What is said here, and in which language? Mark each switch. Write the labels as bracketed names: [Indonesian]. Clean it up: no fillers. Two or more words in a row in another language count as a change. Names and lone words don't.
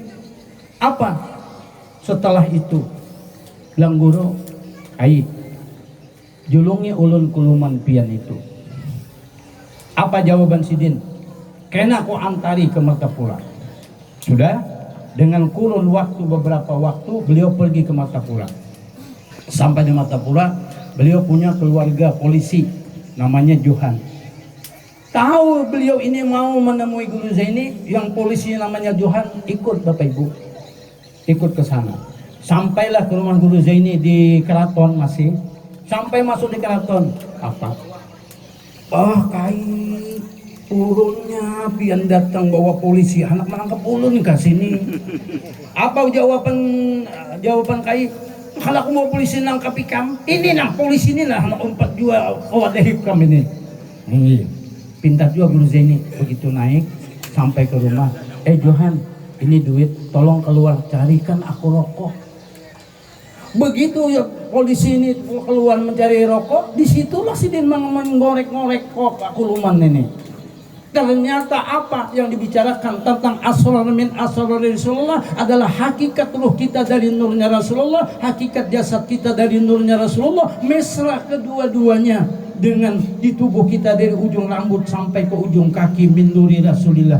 [Indonesian] Apa? Setelah itu bilang guru, [Banjar] ai julungi ulun kuluman pian itu. [Indonesian] Apa jawaban sidin? [Banjar] Kena aku antari ke Martapura. [Indonesian] Sudah, dengan kurun waktu beberapa waktu beliau pergi ke Martapura. Sampai di Martapura, beliau punya keluarga polisi namanya Johan. Tahu beliau ini mau menemui Guru Zaini yang polisi namanya Johan, ikut Bapak Ibu. Ikut ke sana. Sampailah ke rumah Guru Zaini di keraton masih. Sampai masuk di keraton. Apa? [Banjar] Oh, Kai urunnya pian datang bawa polisi, anak menangkap ulun ke sini. [Indonesian] Apa jawaban Kai? [Banjar] Kalau aku mau polisi nangkap ikam, ini nah polisi ini lah anak empat jua wadah ikam ini. [Indonesian] Ini pintar juga Guru Zaini. Begitu naik sampai ke rumah, Johan, ini duit, tolong keluar, carikan aku rokok. Begitu ya polisi ini keluar mencari rokok, disitulah sidin menggorek-ngorek kok kuluman ini. Ternyata apa yang dibicarakan tentang [Arabic] أسرار من أسرار رسول الله [Indonesian] adalah hakikat ruh kita dari nurnya Rasulullah, hakikat jasad kita dari nurnya Rasulullah, mesra kedua-duanya dengan di tubuh kita dari ujung rambut sampai ke ujung kaki [Arabic] من نور رسول الله.